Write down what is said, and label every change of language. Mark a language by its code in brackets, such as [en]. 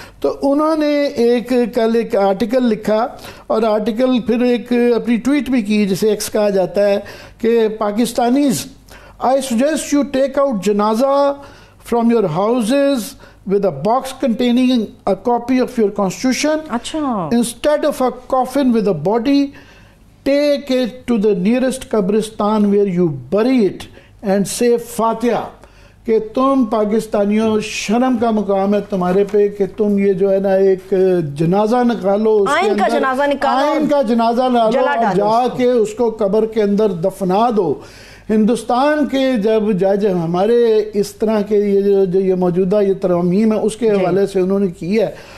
[hi] तो उन्होंने कल एक आर्टिकल लिखा और आर्टिकल फिर एक अपनी ट्वीट भी की जिसे एक्स कहा जाता है कि Pakistanis, [en] I suggest you take out janaza from your houses with a box containing a copy of your constitution. [hi] Achha. [en] Instead of a coffin with a body, take it to the nearest qabristan where you bury it and say Fatiha. [hi] कि तुम पाकिस्तानियों, शर्म का मुकाम है तुम्हारे पे कि तुम ये जो है ना एक जनाजा निकालो, आइन का जनाजा निकालो, आइन का जनाजा निकालो, जाके उसको कब्र के अंदर दफना दो। हिंदुस्तान के जब जज हमारे इस तरह के ये जो ये मौजूदा ये तरमीम है उसके हवाले से उन्होंने की है।